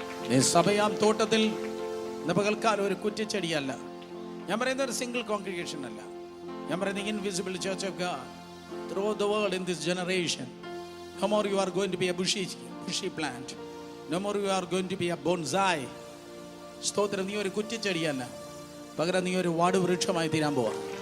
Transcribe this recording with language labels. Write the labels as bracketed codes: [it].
[ml] നീ സഭയാം തോട്ടത്തിൽ പകൽക്കാലം ഒരു കുറ്റിച്ചെടിയല്ല. ഞാൻ പറയുന്ന ഒരു [en] single congregation [ml] അല്ല. ഞാൻ പറയുന്നത് [en] Invisible church of God throughout the world in this generation. No more you are going to be a bushy plant. No more you are going to be a bonsai. [ml] സ്തോത്രം. നീ ഒരു കുറ്റിച്ചെടിയല്ല, പകരം നീ ഒരു വാടുവൃക്ഷമായി തീരാൻ പോവാ.